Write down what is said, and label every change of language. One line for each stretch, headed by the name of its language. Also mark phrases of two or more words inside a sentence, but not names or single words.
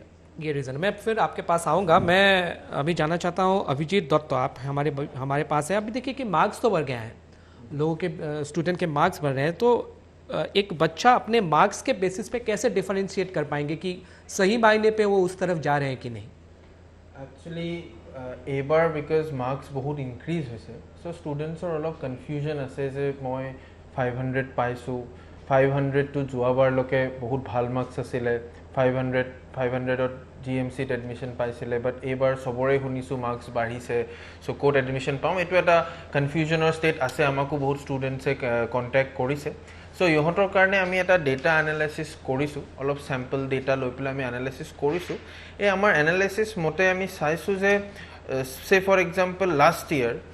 Hindi: ये रीज़न मैं फिर आपके पास आऊँगा मैं अभी जानना चाहता हूँ अभिजीत दत्त आप हमारे पास है अभी देखिए कि मार्क्स तो बढ़ गया है लोगों के स्टूडेंट के मार्क्स बढ़ रहे हैं तो एक बच्चा अपने मार्क्स के बेसिस पे कैसे डिफरेंशिएट कर पाएंगे कि सही मायने पे वो उस तरफ जा रहे हैं कि नहीं
Assamese: একচুৱেলি এইবাৰ
English: because marks
Assamese: বহুত ইনক্ৰিজ হৈছে চ' ষ্টুডেণ্টছৰ অলপ কনফিউজন আছে যে মই 500 পাইছোঁ 500টো যোৱাবাৰলৈকে বহুত ভাল মাৰ্কছ আছিলে 500ত GMCত এডমিশ্যন পাইছিলে বাট এইবাৰ চবৰে শুনিছোঁ মাৰ্কছ বাঢ়িছে চ' ক'ত এডমিশ্যন পাম এইটো এটা কনফিউজনৰ ষ্টেট আছে আমাকো বহুত ষ্টুডেণ্টছে কণ্টেক্ট কৰিছে চ' ইহঁতৰ কাৰণে আমি এটা
English: data analysis
Assamese: কৰিছোঁ অলপ
English: sample data
Assamese: লৈ পেলাই আমি এনালাইচিছ কৰিছোঁ এই আমাৰ এনালাইচিছ মতে আমি চাইছোঁ যে
English: say for example last year